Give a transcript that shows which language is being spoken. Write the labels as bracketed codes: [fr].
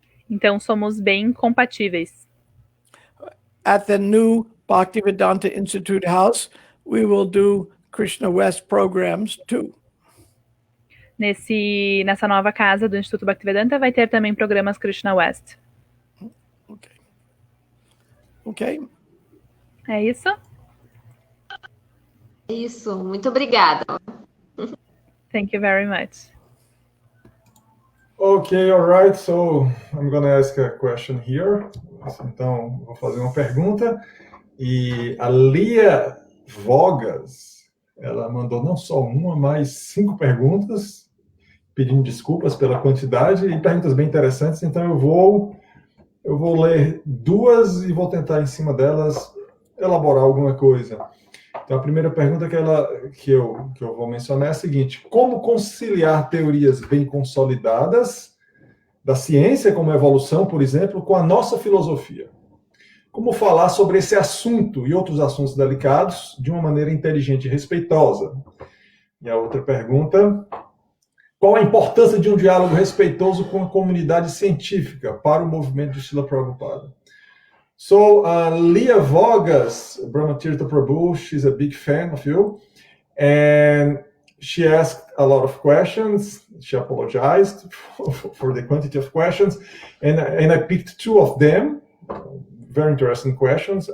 [pt] Então somos bem compatíveis. [en] At the new Bhaktivedanta Institute house, we will do Krishna West programs too. [pt] Nessa nova casa do Instituto Bhaktivedanta vai ter também programas Krishna West. [en] Okay. [pt] É isso? Isso, muito obrigada. [en] Thank you very much. Okay, all right. So I'm going to ask a question here. [pt] Então, vou fazer uma pergunta. E a Lia Vogas, ela mandou não só uma, mas 5 perguntas, pedindo desculpas pela quantidade e perguntas bem interessantes. Então, eu vou ler 2 e vou tentar, em cima delas, elaborar alguma coisa. Então, a primeira pergunta que eu vou mencionar é a seguinte: como conciliar teorias bem consolidadas da ciência, como a evolução, por exemplo, com a nossa filosofia? Como falar sobre esse assunto e outros assuntos delicados de uma maneira inteligente e respeitosa? E a outra pergunta: qual a importância de um diálogo respeitoso com a comunidade científica para o movimento de Srila Prabhupada? [en] So, Lia Vogas, Brahmatirtha Prabhu, she's a big fan of you, and she asked a lot of questions. She apologized for the quantity of questions, and I picked 2 of them, very interesting questions.